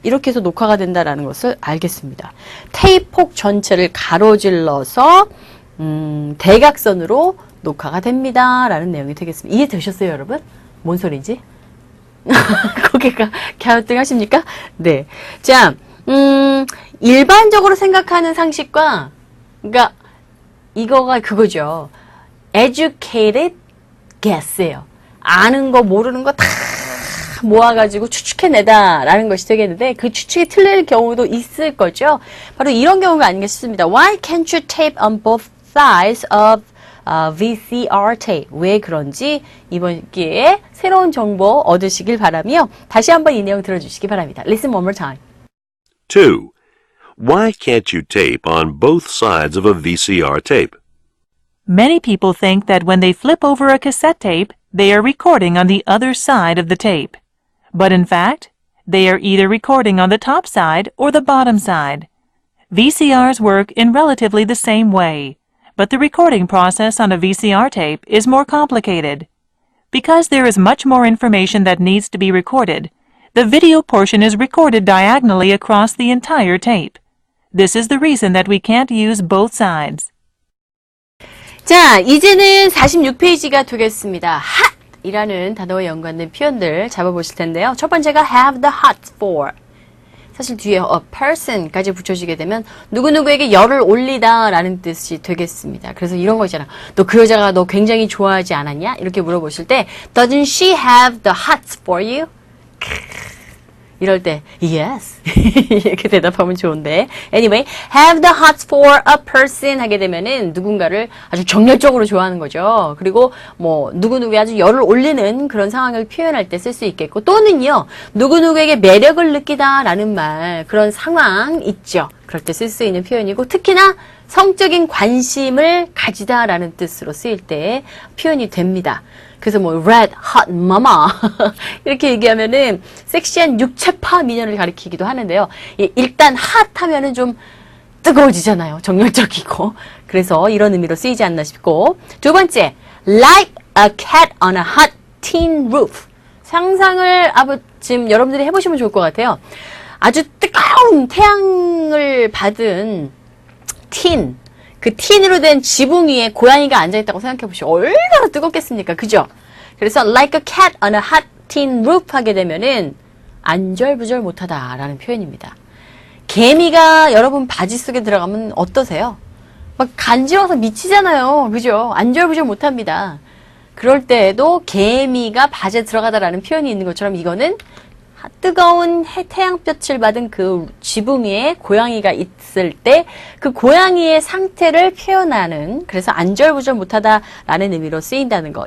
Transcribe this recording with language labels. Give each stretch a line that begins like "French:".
Korean: 이렇게 해서 녹화가 된다라는 것을 알겠습니다. 테이프폭 전체를 가로질러서 대각선으로 녹화가 됩니다. 라는 내용이 되겠습니다. 이해되셨어요, 여러분? 뭔 소리인지? 고개가 갸우뚱하십니까? 네. 자, 일반적으로 생각하는 상식과, 그러니까 이거가 그거죠.
English: educated guess예요.
Korean: 아는 거 모르는 거 다 모아가지고 추측해내다라는 것이 되겠는데 그 추측이 틀릴 경우도 있을 거죠. 바로 이런 경우가 아닌가 싶습니다.
English: Why can't you tape on both sides of VCR tape?
Korean: 왜 그런지 이번 기회에 새로운 정보 얻으시길 바라며 다시 한번 이 내용 들어주시기 바랍니다.
English: Listen one more time. 2. Why can't you tape on both sides of a VCR tape? Many people think that when they flip over a cassette tape, they are recording on the other side of the tape. But in fact, they are either recording on the top side or the bottom side. VCRs work in relatively the same way, but the recording process on a VCR tape is more complicated. Because there is much more information that needs to be recorded, the video portion is recorded diagonally across the entire tape. This is the reason that we can't use both sides.
Korean: 자, 이제는 46페이지가 되겠습니다. hot 이라는 단어와 연관된 표현들 잡아보실 텐데요. 첫 번째가
English: have the hot for.
Korean: 사실 뒤에 a person까지 붙여지게 되면 누구누구에게 열을 올리다 라는 뜻이 되겠습니다. 그래서 이런 거 있잖아. 너 그 여자가 너 굉장히 좋아하지 않았냐? 이렇게 물어보실 때
English: Doesn't she have the hots for you?
Korean: 이럴 때 yes 이렇게 대답하면 좋은데 anyway
English: have the hots for a person
Korean: 하게 되면은 누군가를 아주 정열적으로 좋아하는 거죠. 그리고 뭐 누구누구에 아주 열을 올리는 그런 상황을 표현할 때 쓸 수 있겠고 또는요 누구누구에게 매력을 느끼다 라는 말 그런 상황 있죠. 그럴 때 쓸 수 있는 표현이고 특히나 성적인 관심을 가지다 라는 뜻으로 쓰일 때 표현이 됩니다. 그래서 뭐 red hot mama 이렇게 얘기하면은 섹시한 육체파 미녀를 가리키기도 하는데요. 일단 hot 하면은 좀 뜨거워지잖아요. 정열적이고. 그래서 이런 의미로 쓰이지 않나 싶고. 두 번째,
English: like a cat on a hot tin roof.
Korean: 상상을 지금 여러분들이 해보시면 좋을 것 같아요. 아주 뜨거운 태양을 받은 틴. 그 틴으로 된 지붕 위에 고양이가 앉아있다고 생각해보시오. 얼마나 뜨겁겠습니까? 그죠? 그래서
English: like a cat on a hot tin roof
Korean: 하게 되면은 안절부절 못하다 라는 표현입니다. 개미가 여러분 바지 속에 들어가면 어떠세요? 막 간지러워서 미치잖아요. 그죠? 안절부절 못합니다. 그럴 때에도 개미가 바지에 들어가다라는 표현이 있는 것처럼 이거는 뜨거운 태양볕을 받은 그 지붕 위에 고양이가 있을 때 그 고양이의 상태를 표현하는 그래서 안절부절 못하다라는 의미로 쓰인다는 거.